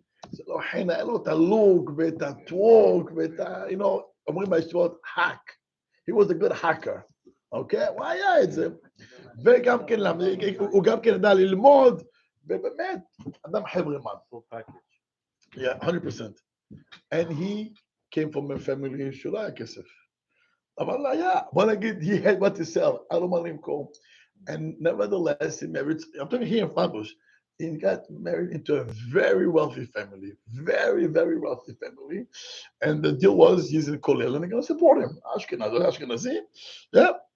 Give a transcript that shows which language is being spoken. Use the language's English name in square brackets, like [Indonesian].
[Hebrew] זה לא חן, היה לו את הלוק ואת הטוורק ואת ה, אומרים בישיבות, hack. [English] He was a good hacker, אוקיי? [Hebrew] הוא היה את זה. וגם כן, הוא גם כן ידע ללמוד, ובאמת, אדם חברמן. [English] Yeah, 100%. And he came from a family [Hebrew] שלא היה כסף. אבל היה, בוא נגיד, [English] he had what to sell, [Hebrew] היה לו מה למכור. [English] And nevertheless, he married, I'm talking here in Flatbush, he got married into a very wealthy family, very, very wealthy family. And the deal was, he's in Kollel, and they're going to support him. Ashkenazi, yeah.